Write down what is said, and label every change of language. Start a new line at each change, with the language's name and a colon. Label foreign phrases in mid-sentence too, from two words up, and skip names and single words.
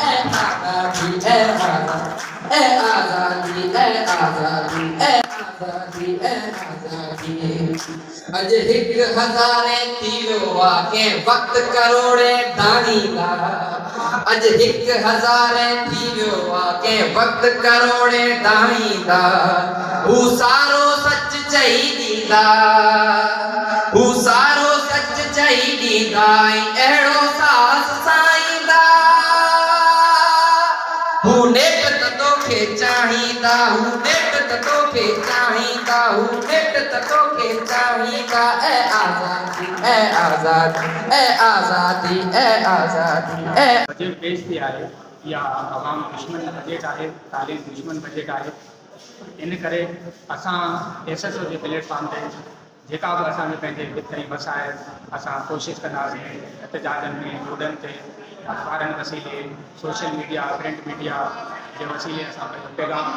Sindhi: आज़ादी आज़ादी आज़ादी आज़ादी अज हिक हज़ारे थी वियो आहे कंहिं वक़्त करोड़े दानीदा अज हिक हज़ारे थी वियो आहे कंहिं वक़्त करोड़े दानीदा हू सारो सच चई ॾींदा हू सारो सच चई ॾींदा अहिड़ो सास साईंदा हू नेठ त तोखे चाहींदा हू नेठ त तोखे चाहींदा हू नेठ त तोखे चाहींदा ऐ आज़ादी ऐ आज़ादी ऐ आज़ादी ऐ आज़ादी ऐ बजट पेश थी आहे या अवाम दुश्मन बजट आहे तालीम दुश्मन बजट आहे इन करे असां SSO जे प्लेटफॉर्म ते जेका बि असांखे पंहिंजे भितरी मसाइल असां कोशिशि कंदासीं एहतजाजनि में रोडनि ते अख़बारनि वसीले
English: social media print media
Sindhi: जे वसीले असां पंहिंजो पैगाम